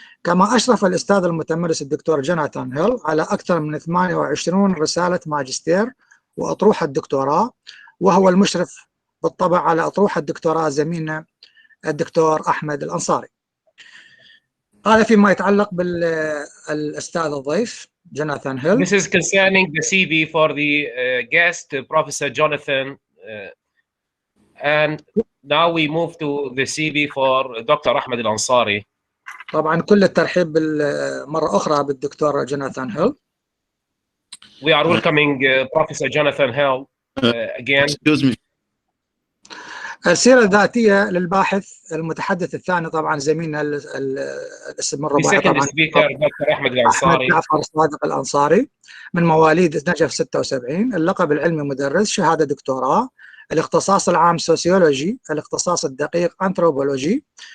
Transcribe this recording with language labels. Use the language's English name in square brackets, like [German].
[Arabic] كما أشرف الأستاذ المتمرس الدكتور جوناثان هيل على أكثر من 28 رسالة ماجستير وأطروحة الدكتوراه، وهو المشرف بالطبع على أطروحة الدكتوراه زميلنا الدكتور أحمد الأنصاري. هذا فيما يتعلق بالأستاذ الضيف جوناثان هيل. [English] This is concerning the CV for the guest, Professor Jonathan And now we move to the CV for Dr. Ahmed Al-Ansari. [Arabic] طبعا كل الترحيب مرة أخرى بالدكتور جوناثان هيل. [English] We are welcoming Professor Jonathan Hill again. Excuse me. [Arabic] السيرة الذاتية للباحث المتحدث الثاني طبعا زميلنا الاسم الرباعي طبعا دكتور أحمد الأنصاري. أحمد جعفر صادق الأنصاري، من مواليد نجف 76، اللقب العلمي مدرس، شهادة دكتوراه، الاختصاص العام سوسيولوجي، الاختصاص الدقيق أنثروبولوجي.